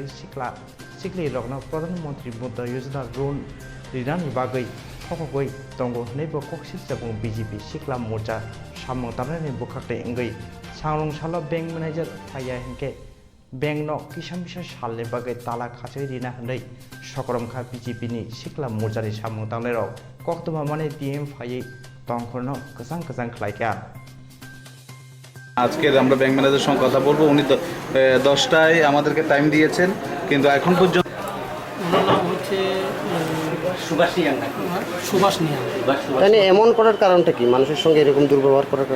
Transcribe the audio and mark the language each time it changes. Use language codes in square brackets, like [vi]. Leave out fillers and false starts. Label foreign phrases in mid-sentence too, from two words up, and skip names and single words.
[trp] सिक्ली रगना प्रधानमंत्री मुद्रा योजना रुन रिनानि बागै थकगै दंगो नैबो कक्सिल जाबुं बीजेपी सिक्ला मोर्चा सामं तारनानै बुखाखै एंगै सांलं साला [en] bank manager [trp] फाया हेंके बैंक न किसामिसा सालनि बागै ताला खासै रिना हनै सकरमखा बीजेपी नि सिक्ला मोर्चानि सामं तारनायराव कक्तमा माने डीएम फायै तंखरनो गोजान गोजान खलायका [bn] আজকের আমরা ব্যাংক ম্যানেজারের সঙ্গে কথা বলবো। উনি তো 10টায় আমাদেরকে টাইম দিয়েছেন, কিন্তু এখন পর্যন্ত মানে এমন করার কারণটা কি? মানুষের সঙ্গে এরকম দুর্ব্যবহার করার কারণ